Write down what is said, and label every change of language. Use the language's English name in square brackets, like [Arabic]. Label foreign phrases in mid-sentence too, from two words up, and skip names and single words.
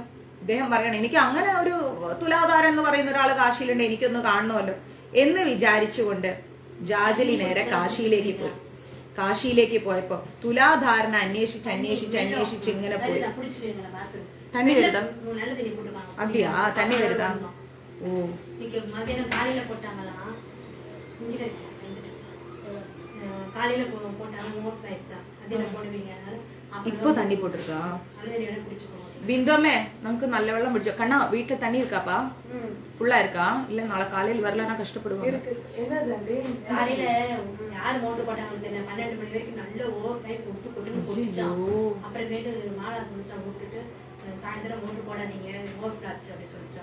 [Malayalam] അദ്ദേഹം പറയണം, എനിക്ക് അങ്ങനെ ഒരു തുലാധാരൻ എന്ന് പറയുന്ന ഒരാൾ കാശിയിലുണ്ട്, എനിക്കൊന്ന് കാണണമല്ലോ എന്ന് വിചാരിച്ചുകൊണ്ട് ജാജലി നേരെ കാശിയിലേക്ക് പോയി. കാശിയിലേക്ക് പോയപ്പോ തുലാധാരനെ അന്വേഷിച്ച് ഇങ്ങനെ പോയി. [Tamil] தண்ணி வருதா? அப்படியா? தண்ணி வருதா? ஓ, காலையில போட்டாங்களா? காலையில போட்டாங்க, மோட்டர் ஆயிடுச்சா? அதே போடுவீங்க. இப்போ தண்ணி போட்டிருக்கா? [Malayalam] ബിന്ദുമ്മേ, നമുക്ക് നല്ല വെള്ളം പിടിച്ചോ. [Tamil] கண்ணா, வீட்டில் தண்ணி இருக்காப்பா? ஃபுல்லா இருக்கா? இல்ல நாளை காலையில வரலன்னா கஷ்டப்படுவாங்க. காலையில யார் மோட்டர் போட்டாங்கன்னு தெரியல. 12 மணி வரைக்கும் நல்ல [English] over time [Tamil] கொடுத்து கொடிச்சா. அப்புறம் நேற்று மாலை கொடுத்தா விட்டுட்டு சாயந்தரம் மோட்டர் போடாதீங்க, ஓவர் ஆச்சு அப்படி சொல்லிச்சா.